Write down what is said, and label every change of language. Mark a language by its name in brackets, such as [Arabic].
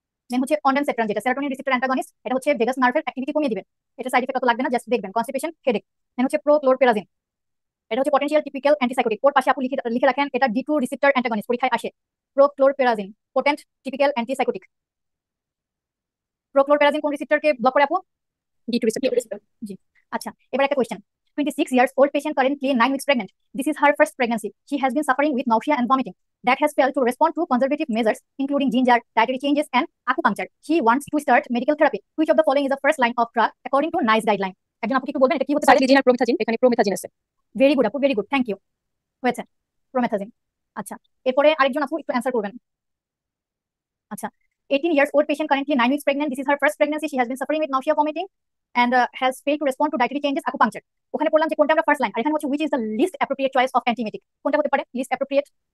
[Bangla] দেন হচ্ছে অনডেনসেট্রান, যেটা serotonin receptor antagonist, এটা হচ্ছে ভেগাস নার্ভের অ্যাক্টিভিটি কমিয়ে দিবে, এটা সাইড ইফেক্ট অত লাগবে না, জাস্ট দেখবেন কনস্টিপেশন, হেডেক। দেন হচ্ছে প্রোক্লোরপেরাজিন, এটা হচ্ছে পটেনশিয়াল টিপিক্যাল অ্যান্টিসাইকোটিক, ওর পাশে আপনি লিখে রাখেন এটা D2 রিসেপ্টর অ্যান্টাগনিস্ট, পরীক্ষায় আসে। Prochlorperazine potent typical antipsychotic. Prochlorperazine কোন রিসেপ্টরকে ব্লক করে আপু? [English] D2 receptor. [Bangla] জি। আচ্ছা, এবার একটা question. [English] 26 years old patient, currently 9 weeks pregnant. This is her first pregnancy. She has been suffering with nausea and vomiting that has failed to respond to conservative measures including ginger, dietary changes and acupuncture. She wants to start medical therapy. Which of the following is the first line of drug according to NICE guideline? [Bangla] একজন আপু কি একটু বলবেন এটা কি হতে পারে? সাইক্লিজিন আর promethazine, এখানে প্রোমেথাজিন আছে। ভেরি গুড আপু, ভেরি গুড, থ্যাংক ইউ, হয়েছে প্রোমেথাজিন। আচ্ছা, এরপরে আরেকজন আপু একটু অ্যান্সার করবেন। [English] আচ্ছা, 18 years old patient, currently 9 weeks pregnant. This is her first pregnancy. She has been suffering with nausea, vomiting and has failed to respond to dietary changes, acupuncture. [Bangla] ওখানে বললাম যে কোনটা আমরা ফার্স্ট লাইন, আর এখানে হচ্ছে [English] which is the least appropriate choice of antiemetic, [Bangla] কোনটা হতে পারে [English] least appropriate?